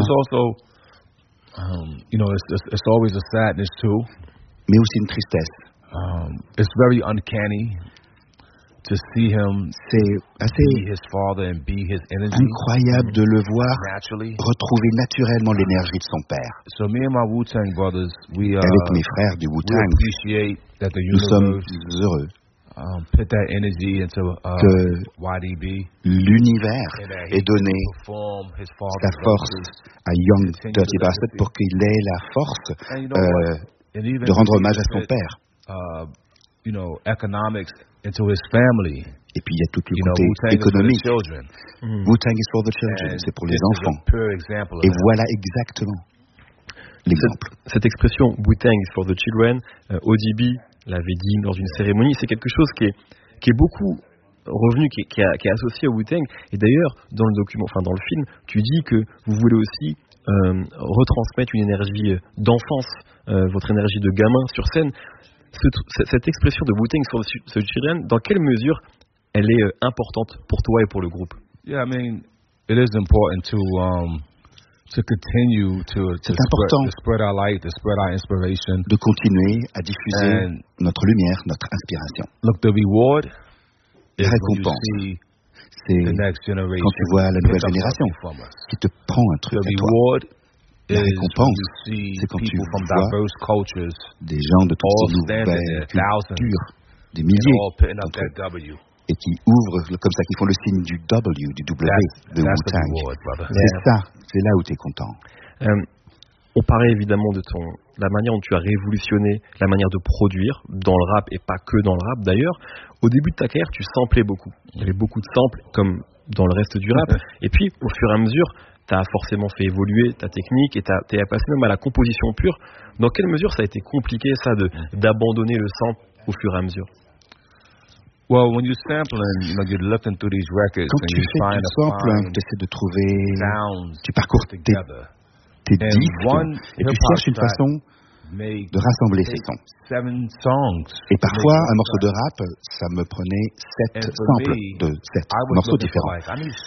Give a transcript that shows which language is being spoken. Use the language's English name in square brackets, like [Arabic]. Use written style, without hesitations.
[English] But it's also, you know, it's always a sadness too. [French] Mais aussi une tristesse. [English] It's very uncanny to see him be his father and be his energy. [French] Incroyable de le voir retrouver naturellement l'énergie de son père. [English] So me and my Wu-Tang brothers, [French] avec mes frères du Wu-Tang, [English] we appreciate that the universe, [French] nous sommes heureux. [English] Put that energy into, [French] que l'univers ait donné sa force à Young Dirty Bastard pour qu'il ait la force de rendre hommage à son père. [English] You know, economics into his family. [French] Et puis il y a tout le côté économique. [English] Wu-Tang is for the children, [French] c'est pour les enfants. Et voilà exactement l'exemple. Cette expression [English] Wu-Tang is for the children, [French] ODB l'avait dit lors d'une cérémonie, c'est quelque chose qui est beaucoup revenu, qui est associé au Wu-Tang. Et d'ailleurs, dans le document, enfin dans le film, tu dis que vous voulez aussi retransmettre une énergie d'enfance, votre énergie de gamin sur scène. Cette expression de Wu-Tang sur le Chilean, dans quelle mesure elle est importante pour toi et pour le groupe? [English] Yeah, I mean, it is important to to continue to spread our light, to spread our inspiration. [French] De continuer à diffuser notre lumière, notre inspiration. [English] Look, the reward, [French] la récompense, c'est quand tu vois la nouvelle génération qui te prend un truc à toi. La récompense, c'est quand tu vois [English] cultures, [French] des gens de toutes ces nouvelles cultures, des milliers, et qui ouvrent comme ça, qui font le signe du W, du W, that, de Wu-Tang. C'est ça, c'est là où tu es content. On parlait évidemment de ton, la manière dont tu as révolutionné la manière de produire dans le rap et pas que dans le rap d'ailleurs. Au début de ta carrière, tu samplais beaucoup. Il y avait beaucoup de samples comme dans le reste du rap. Et puis, au fur et à mesure, tu as forcément fait évoluer ta technique et tu es passé même à la composition pure. Dans quelle mesure ça a été compliqué ça de, d'abandonner le sample au fur et à mesure? [English] Well, when you sample and you know you look into these records, [French] quand [English] and you find [French] tu samples, tu essaies de trouver, tu parcours tes disques et tu cherches une façon de rassembler ces sons. [English] Seven songs [French] et parfois, un morceau de rap, ça me prenait sept samples de sept morceaux différents.